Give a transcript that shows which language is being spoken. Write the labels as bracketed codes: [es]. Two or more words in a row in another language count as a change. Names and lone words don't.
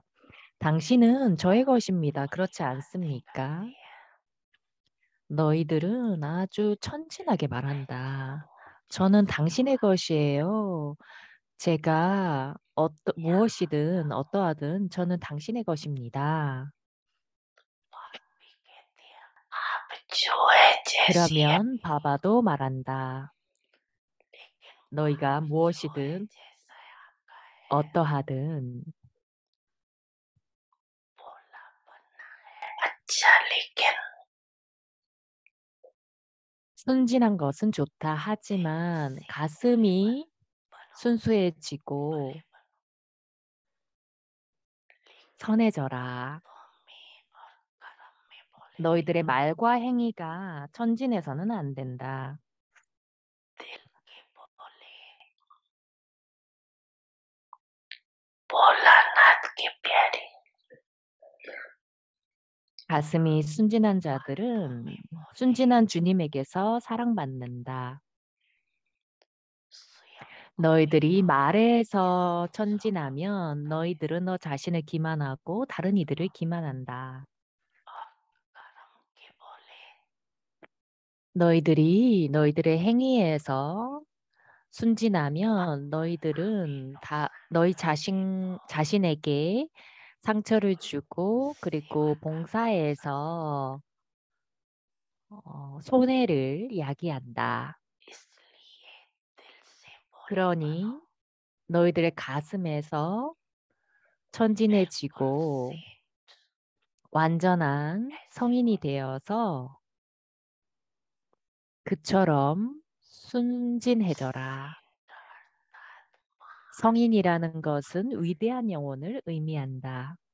[ko] 당신은 저의 것입니다. 그렇지 않습니까? 너희들은 아주 천진하게 말한다. 저는 당신의 것이에요. 제가 무엇이든 어떠하든 저는 당신의 것입니다. [hi] भी कहती है आप जो है जैसी है [ko] 그러면 바바도 말한다. [hi] लेकिन [ko] 너희가 [hi] जो है [ko] 무엇이든 [hi] जैसा है आपका है [ko] 어떠하든 [hi] बोला बनना है अच्छा लेकिन [ko] 순진한 것은 좋다. 하지만 가슴이 순수해지고 선해져라. 너희들의 말과 행위가 천진해서는 안 된다. [hi] भोलानाथ की प्यारी [ko] 가슴이 순진한 자들은 순진한 주님에게서 사랑받는다. 너희들이 말에서 천진하면 너희들은 너 자신을 기만하고 다른 이들을 기만한다. 너희들이 너희들의 행위에서 순진하면 너희들은 다 너희 자신에게 상처를 주고 그리고 봉사에서 손해를 야기한다. [hi] इसलिए दिल से बोल [ko] 그러니 너희들의 가슴에서 천진해지고 완전한 성인이 되어서 그처럼 순진해져라. 성인이라는 것은 위대한 영혼을 의미한다.